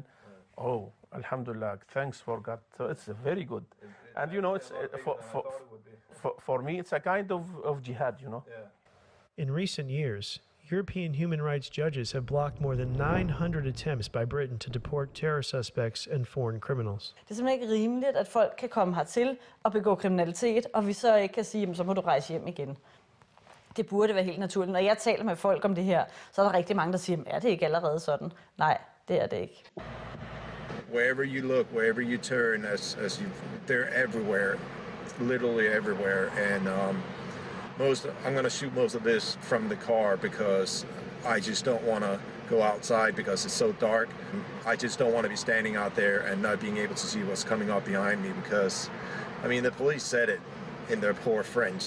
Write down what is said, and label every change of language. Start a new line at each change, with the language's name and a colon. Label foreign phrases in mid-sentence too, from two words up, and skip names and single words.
English: Oh, alhamdulillah, thanks for God. So it's very good. And you know, it's for me, it's a kind of jihad, you know. In recent years, European human rights judges have blocked more than 900 attempts by Britain to deport terror suspects and foreign criminals.
Danish: Det er simpelthen ikke rimeligt, at folk kan komme hertil og begå kriminalitet, og vi så ikke kan sige, så må du rejse hjem igen. Det burde være helt naturligt. Når jeg taler med folk om det her, så er der rigtig mange, der siger, er det ikke allerede sådan? Nej, det er det ikke.
English: Wherever you look, wherever you turn, they're everywhere, literally everywhere, and I'm going to shoot most of this from the car because I just don't want to go outside because it's so dark. I just don't want to be standing out there and not being able to see what's coming up behind me because, I mean, the police said it in their poor French.